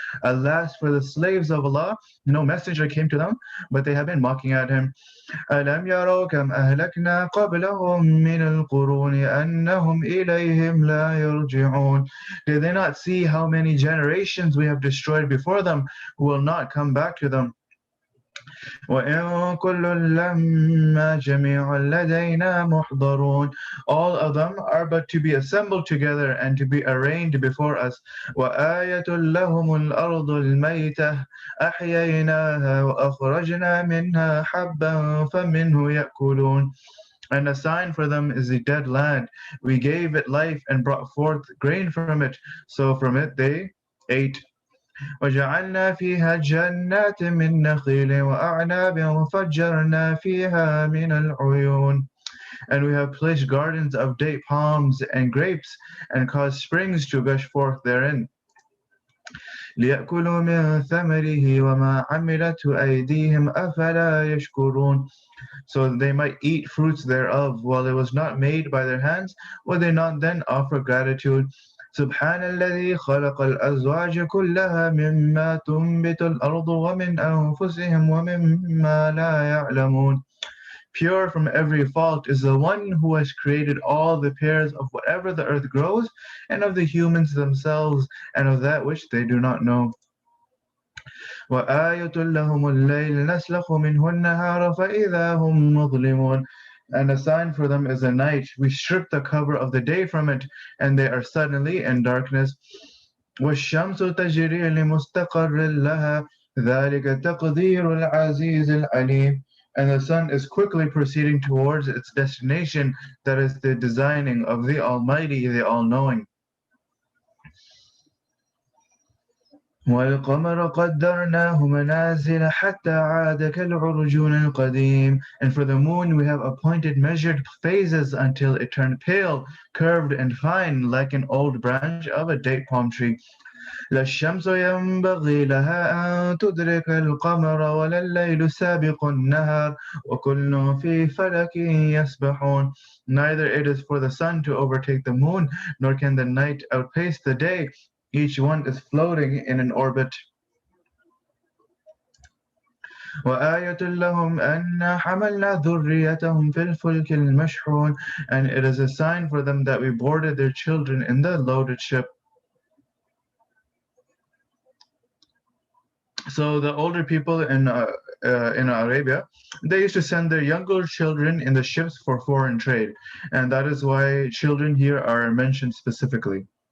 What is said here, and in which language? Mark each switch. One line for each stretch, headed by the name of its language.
English: Alas for the slaves of Allah, no messenger came to them, but they have been mocking at him.
Arabic: ألم يروا كم أهلكنا قبلهم من القرون أنهم إليهم لا يرجعون.
English: Did they not see how many generations we have destroyed before them who will not come back to them?
Arabic: وإن كل لما جميع لدينا محضرون.
English: All of them are but to be assembled together and to be arraigned before us.
Arabic: وآية لهم الأرض الميتة أحييناها وأخرجنا منها حبا فمنه يأكلون.
English: And a sign for them is the dead land. We gave it life and brought forth grain from it, so from it they ate.
Arabic: وجعلنا فيها جنات من نخيل وأعناب وفجرنا فيها من العيون.
English: And we have placed gardens of date palms and grapes and caused springs to gush forth therein.
Arabic: ليأكلوا من ثمره وما عملته أيديهم أفلا يشكرون.
English: So they might eat fruits thereof while it was not made by their hands, would they not then offer gratitude?
Arabic: سبحان الذي خلق الأزواج كلها مما تنبت الأرض ومن أنفسهم ومما لا يعلمون.
English: Pure from every fault is the one who has created all the pairs of whatever the earth grows, and of the humans themselves, and of that which they do not know.
Arabic: وآية لهم الليل نسلخ منه النهار فإذا هم مظلمون.
English: And a sign for them is a night. We strip the cover of the day from it, and they are suddenly in darkness.
Arabic: والشمس تجري لمستقر لها ذلك تقدير العزيز العليم.
English: And the sun is quickly proceeding towards its destination, that is the designing of the Almighty, the All-Knowing.
Arabic: وَالْقَمَرَ قَدَّرْنَاهُ مَنَازِلَ حَتَّى عَادَ كَالْعُرْجُونِ الْقَدِيمِ.
English: And for the moon we have appointed measured phases until it turned pale, curved and fine like an old branch of a date palm tree.
Arabic: لا الشمس ينبغي لها أن تدرك القمر ولا الليل سابق النهار وكل في فلك يسبحون.
English: Neither it is for the sun to overtake the moon, nor can the night outpace the day. Each one is floating in an orbit.
Arabic: وآية لهم أنا حملنا ذريتهم في الفلك المشحون.
English: And it is a sign for them that we boarded their children in the loaded ship. So the older people in Arabia, they used to send their younger children in the ships for foreign trade, and that is why children here are mentioned specifically.